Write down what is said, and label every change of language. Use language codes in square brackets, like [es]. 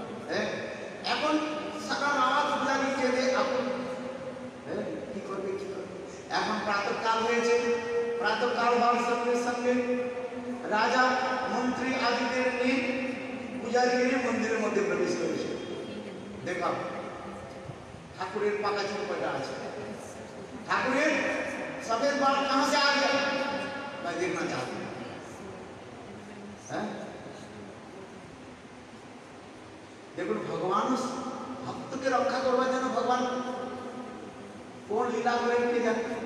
[bn] হ্যাঁ, এখন সারা রাত পূজারী চেয়ে এখন কি করবে, কি করবে? এখন প্রাতঃকাল হয়েছে। প্রাতঃকাল হওয়ার সঙ্গে সঙ্গে রাজা মন্ত্রী আদিদের নিয়ে পূজারী নিয়ে মন্দিরের মধ্যে প্রবেশ করেছে। দেখা ঠাকুরের পাকা চুল কয়টা আছে? ঠাকুরের সফেদ বাল [hi] कहां से आ गया? मैं देखना चाहता हूं। हैं, [bn] দেখুন ভগবান ভক্তকে রক্ষা করবার জন্য ভগবান কোন লীলা করেন কে জানে।